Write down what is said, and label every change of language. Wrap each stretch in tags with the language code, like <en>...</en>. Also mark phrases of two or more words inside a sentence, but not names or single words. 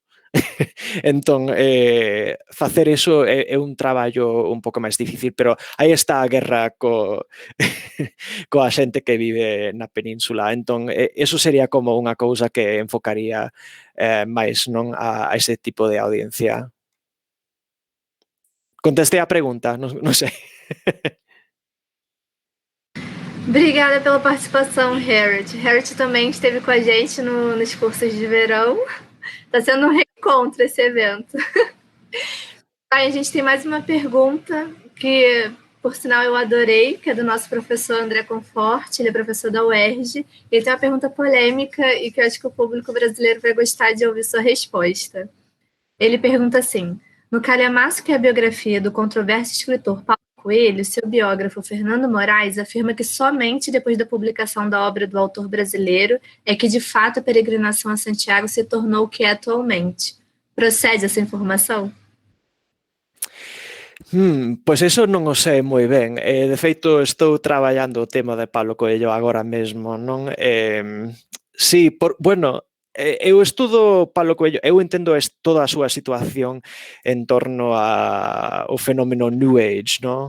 <gl>Entón, facer iso é un traballo un pouco máis difícil, pero aí está a guerra coa xente que vive na península. Entón, eso sería como unha cousa que enfocaría máis non a ese tipo de audiencia. Contestei a pregunta, non sei.</gl> <pt>Obrigada pela participação, Harriet. Harriet também esteve com a gente nos cursos de verão. Está sendo um reencontro esse evento. Aí a gente tem mais uma pergunta que, por sinal, eu adorei, que é do nosso professor André Conforte, ele é professor da UERJ. Ele tem uma pergunta polêmica e que eu acho que o público brasileiro vai gostar de ouvir sua resposta. Ele pergunta assim: no calhamaço que é a biografia do controverso escritor Paulo Coelho, seu biógrafo Fernando Moraes afirma que somente depois da publicação da obra do autor brasileiro é que, de fato, a peregrinação a Santiago se tornou o que é atualmente. Procede essa informação?</pt> <gl>Pois eso non o sei moi ben. De feito, estou traballando o tema de Pablo Coelho agora mesmo, non? Sí, bueno, eu estudo Pablo Coelho, eu entendo toda a súa situación en torno ao fenómeno New Age, non?</gl>